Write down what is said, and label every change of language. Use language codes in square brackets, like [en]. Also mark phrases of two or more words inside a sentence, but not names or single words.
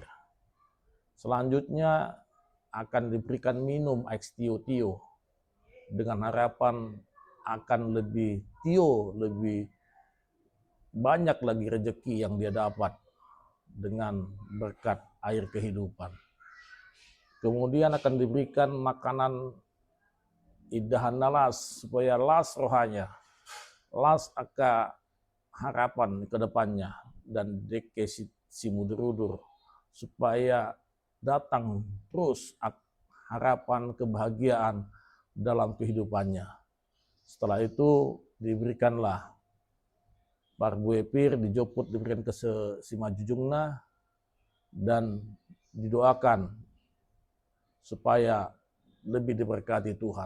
[id] Selanjutnya akan diberikan minum eks tio-tio dengan harapan akan lebih banyak lagi rezeki yang dia dapat dengan berkat air kehidupan. Kemudian akan diberikan makanan [bbc] idahan nalas [id] supaya las rohanya, las aka harapan ke depannya dan [bbc] deke si mudur-udur [id] supaya datang terus harapan kebahagiaan dalam kehidupannya. Setelah itu diberikanlah Barbuepir dijoput diberikan ke Simajujungna dan didoakan supaya lebih diberkati Tuhan.